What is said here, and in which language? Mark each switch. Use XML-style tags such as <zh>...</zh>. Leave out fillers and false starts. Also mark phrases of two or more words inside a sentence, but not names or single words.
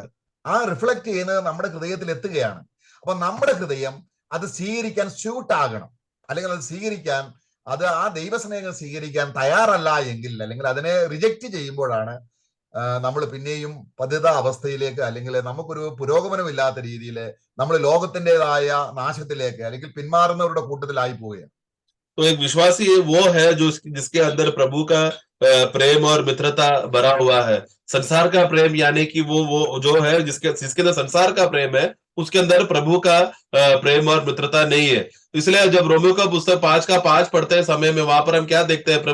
<ml>ആ റിഫ്ലക്ട് ചെയ്യുന്നത് നമ്മുടെ ഹൃദയത്തിൽ എത്തുകയാണ്. അപ്പൊ നമ്മുടെ ഹൃദയം അത് സ്വീകരിക്കാൻ സ്യൂട്ടാകണം, അല്ലെങ്കിൽ അത് സ്വീകരിക്കാൻ, അത് ആ ദൈവസ്നേഹം സ്വീകരിക്കാൻ തയ്യാറല്ല എങ്കിൽ, അല്ലെങ്കിൽ അതിനെ റിജക്റ്റ് ചെയ്യുമ്പോഴാണ് നമ്മൾ പിന്നെയും പതിത അവസ്ഥയിലേക്ക്, അല്ലെങ്കിൽ നമുക്കൊരു പുരോഗമനമില്ലാത്ത രീതിയിൽ നമ്മൾ ലോകത്തിൻ്റെതായ നാശത്തിലേക്ക് അല്ലെങ്കിൽ പിന്മാറുന്നവരുടെ കൂട്ടത്തിലായി പോവുകയാണ്.</ml> <hi>तो एक विश्वासी वो है जो जिसके अंदर प्रभु का प्रेम और मित्रता भरा हुआ है। संसार का प्रेम यानी कि वो जो है जिसके अंदर संसार का प्रेम है, उसके अंदर प्रभु का प्रेम और मित्रता नहीं है। इसलिए जब रोमियो का पुस्तक 5:5 पढ़ते समय में, वहां पर हम क्या देखते हैं?</hi>